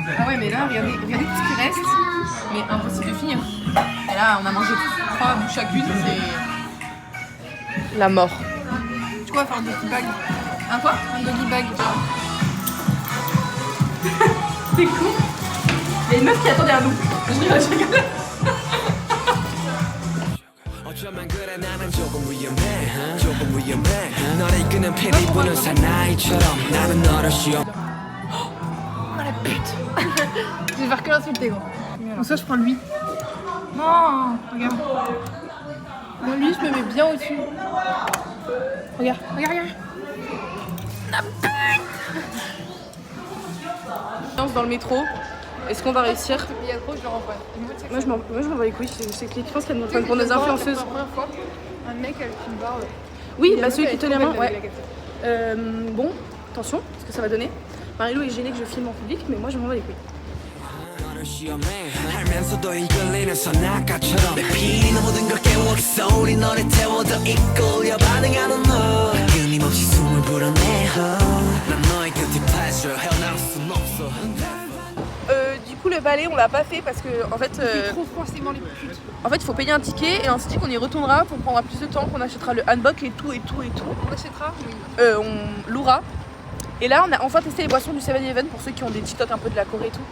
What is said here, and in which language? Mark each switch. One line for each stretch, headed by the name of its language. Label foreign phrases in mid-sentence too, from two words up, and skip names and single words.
French: Ah ouais, mais là, regardez tout ce qui reste. Mais impossible de finir. Et là, on a mangé 3 bouts chacune, c'est la mort. Tu vois, faire un
English: doggy bag.
French: Un quoi? Un
English: doggy bag.
French: C'est cool. Il y a une meuf qui attendait à nous. Je rigole.
Korean: 어쩌면 그래 나는 조금 위험해 조금 위험해 너를 이끄는 피리 부는 사나이처럼 나는 너를 쉬어
French: Oh la pute. Je vais faire que l'insulter, gros. Donc soit je prends lui. Non, regarde. Moi, lui, je me mets bien au-dessus. Regarde, regarde, regarde. Dans le métro, est-ce qu'on va réussir? Il y a trop, je le renvoie. Moi je m'en bats les couilles, je pense qu'elle nous prend pour nos influenceuses. La première fois, un mec avec une barbe. Oui, bah celui qui tenait la main, ouais. Bon, attention, ce que ça va donner. Marilou est gênée que je filme en public, mais moi je m'en bats les couilles.
Korean: 너를 시험해 알면서도 이끌리는 선악가처럼 내 피는 모든 걸 깨웠어 우리 너를 태워도 이끌려 반응하는 너 끊임없이 숨을 불어내어 난 너의
English: guilty pleasure
Korean: 헤어나올 순 없어
French: Du coup le balai on l'a pas fait parce que en fait C'est trop forcément les putes. en fait il faut payer un ticket et on s'est dit qu'on y retournera pour prendre plus de temps, qu'on achètera le handbook et tout. On achètera? Oui. On louera. Et là on a enfin testé les boissons du 7-Eleven pour ceux qui ont des TikTok un peu de la Corée et tout.